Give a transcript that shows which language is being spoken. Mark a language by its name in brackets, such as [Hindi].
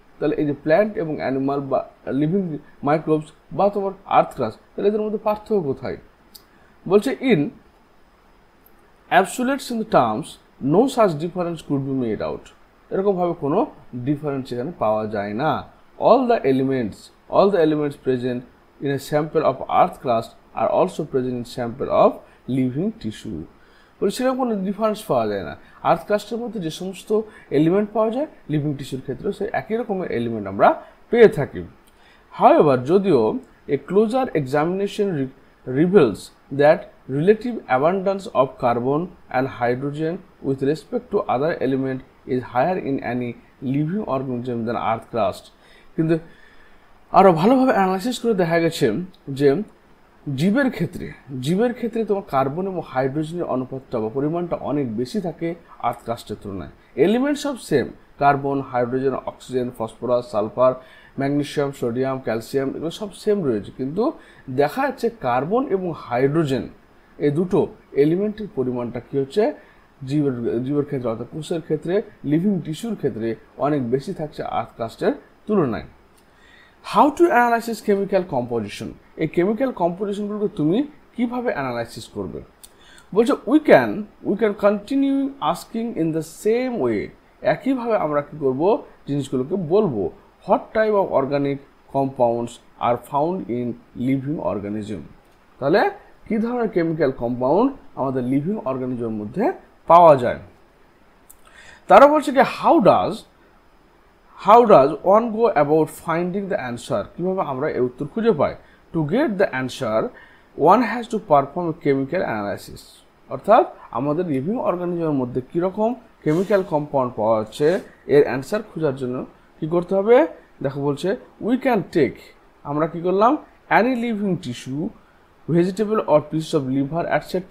[Bangla] তাহলে এই যে প্ল্যান্ট এবং অ্যানিমাল বা লিভিং মাইক্রোবস বা তোমার আর্থ ক্রাস্ট, তাহলে এদের মধ্যে পার্থক্য কোথায়? [English] বলছে in absolutes in the terms no such difference could be made out. [Bangla] এরকমভাবে কোনো ডিফারেন্স এখানে পাওয়া যায় না। [English] all the elements present in a sample of earth crust are also present in sample of living tissue. [Bangla] বলে সেরকম কোনো ডিফারেন্স পাওয়া যায় না। আর্থ ক্রাস্টের মধ্যে যে সমস্ত এলিমেন্ট পাওয়া যায় লিভিং টিস্যুর ক্ষেত্রেও সেই একই রকমের এলিমেন্ট আমরা পেয়ে থাকি। [English] However, যদিও a closer examination reveals that relative abundance of carbon and hydrogen with respect to other element is higher in any living organism than earth crust. [Bangla] কিন্তু আরও ভালোভাবে অ্যানালাইসিস করে দেখা গেছে যে জীবের ক্ষেত্রে তোমার কার্বন এবং হাইড্রোজেনের অনুপাতটা বা পরিমাণটা অনেক বেশি থাকে আর্থ ক্রাস্টের তুলনায়। এলিমেন্ট সব same, carbon, hydrogen, oxygen, phosphorus, sulphur, magnesium, sodium, calcium এগুলো সব সেম রয়েছে, কিন্তু দেখা যাচ্ছে কার্বন এবং হাইড্রোজেন এই দুটো এলিমেন্টের পরিমাণটা কী হচ্ছে জীবের ক্ষেত্রে অর্থাৎ কোষের ক্ষেত্রে, লিভিং টিস্যুর ক্ষেত্রে অনেক বেশি থাকছে আর্থ ক্রাস্টের তুলনায়। [English] How to analysis chemical composition? [Bangla] এই কেমিক্যাল কম্পোজিশনগুলোকে তুমি কিভাবে অ্যানালাইসিস করবে? [English] বলছে we can continue asking in the same way. [Bangla] একইভাবে আমরা কী করবো, জিনিসগুলোকে বলবো [English] What type of organic compounds are found in living organism. [Bangla] তাহলে কী ধরনের কেমিক্যাল কম্পাউন্ড আমাদের লিভিং অর্গানিজমের মধ্যে পাওয়া যায়। তারা বলছে কি [English] how does one go about finding the answer? [Bangla] কিভাবে আমরা এই উত্তর খুঁজে পাই? [English] To get the answer one has to perform a chemical analysis. [Bangla] অর্থাৎ আমাদের লিভিং অর্গানিজমের মধ্যে কীরকম কেমিক্যাল কম্পাউন্ড পাওয়া যাচ্ছে এর অ্যান্সার খোঁজার জন্য কি করতে হবে? [English] দেখো বলছে we can take, [Bangla] আমরা কি করলাম, [English] any living tissue, vegetable or piece of liver etc.